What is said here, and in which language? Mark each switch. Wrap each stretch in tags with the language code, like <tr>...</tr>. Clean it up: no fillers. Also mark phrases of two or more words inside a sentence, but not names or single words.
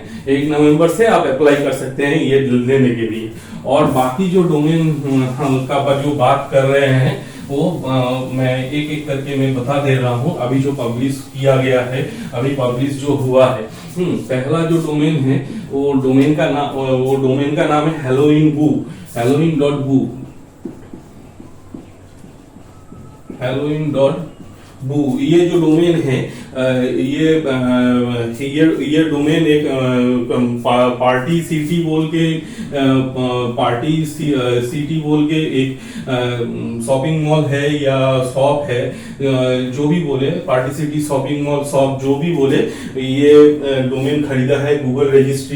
<hi>1 नवंबर से आप अप्लाई कर सकते हैं ये लेने के लिए। और बाकी जो डोमेन का जो बात कर रहे हैं वो मैं एक एक करके मैं बता दे रहा हूँ। अभी जो पब्लिश किया गया है, अभी पब्लिश जो हुआ है, पहला जो डोमेन है वो डोमेन का नाम है halloween.bu, halloween.bu, halloween.bu। ये जो डोमेन है ये डोमेन एक पार्टी सिटी बोल के एक</hi> <en>shopping mall</en> <hi>है या शॉप है, जो भी बोले, पार्टी सिटी</hi> <en>shopping mall shop</en> <hi>जो भी बोले, ये डोमेन खरीदा है गूगल रजिस्ट्री।</hi>